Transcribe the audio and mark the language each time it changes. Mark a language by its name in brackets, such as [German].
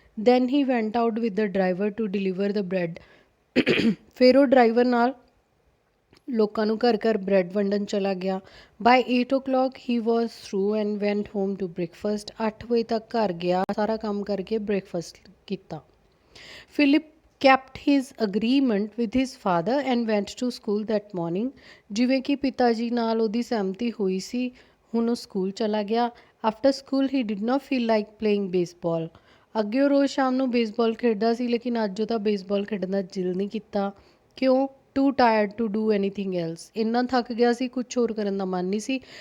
[English] Then he went out with the driver to deliver the bread. [Punjabi] ਫਿਰ ਉਹ driver ਨਾਲ ਲੋਕਾਂ ਨੂੰ ਘਰ ਘਰ ਬ੍ਰੈਡ ਵੰਡਣ ਚਲਾ ਗਿਆ। [English] By 8 o'clock he was through and went home to breakfast. [Punjabi] 8 ਵਜੇ ਤੱਕ ਘਰ ਗਿਆ, ਸਾਰਾ ਕੰਮ ਕਰਕੇ ਬ੍ਰੇਕਫਾਸਟ ਕੀਤਾ। [English] Philip kept his agreement with his father and went to school that morning. [Punjabi] ਜਿਵੇਂ ਕਿ ਪਿਤਾ ਜੀ ਨਾਲ ਉਹਦੀ ਸਹਿਮਤੀ ਹੋਈ ਸੀ ਹੁਣ ਉਹ ਸਕੂਲ ਚਲਾ ਗਿਆ। [English] After school he did not feel like playing baseball. [Punjabi] ਅੱਗੇ ਉਹ ਰੋਜ਼ ਸ਼ਾਮ ਨੂੰ ਬੇਸਬਾਲ ਖੇਡਦਾ ਸੀ, ਲੇਕਿਨ ਅੱਜ ਉਹ ਤਾਂ ਬੇਸਬਾਲ ਖੇਡਣ ਦਾ ਦਿਲ ਨਹੀਂ ਕੀਤਾ। ਕਿਉਂ? [English] Too tired to do anything else. [Punjabi] ਇੰਨਾ ਥੱਕ ਗਿਆ ਸੀ, ਕੁਛ ਹੋਰ ਕਰਨ ਦਾ ਮਨ ਨਹੀਂ ਸੀ।